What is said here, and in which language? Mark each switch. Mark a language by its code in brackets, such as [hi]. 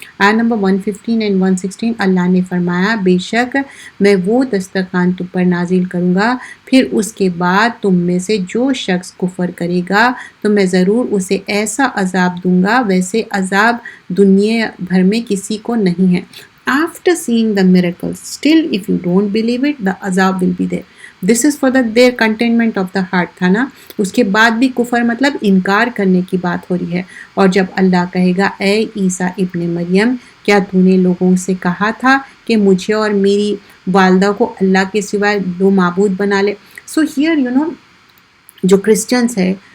[ur] آیت number 115 and 116 اللہ نے فرمایا بے شک میں وہ دسترخوان تم پر نازل کروں گا، پھر اس کے بعد تم میں سے جو شخص کفر کرے گا تو میں ضرور اسے ایسا عذاب دوں گا ویسے عذاب دنیا بھر میں کسی کو نہیں ہے. [en] After seeing the miracles, still if you don't believe it, the azab will be there. This is for their contentment of the heart [ur] تھا نا. اس کے بعد بھی کفر مطلب انکار کرنے کی بات ہو رہی ہے. اور جب اللہ کہے گا اے عیسیٰ ابن مریم کیا تو نے لوگوں سے کہا تھا کہ مجھے اور میری والدہ کو اللہ کے سوائے دو معبود بنا لے. [en] so here [ur] جو کرسچنس ہے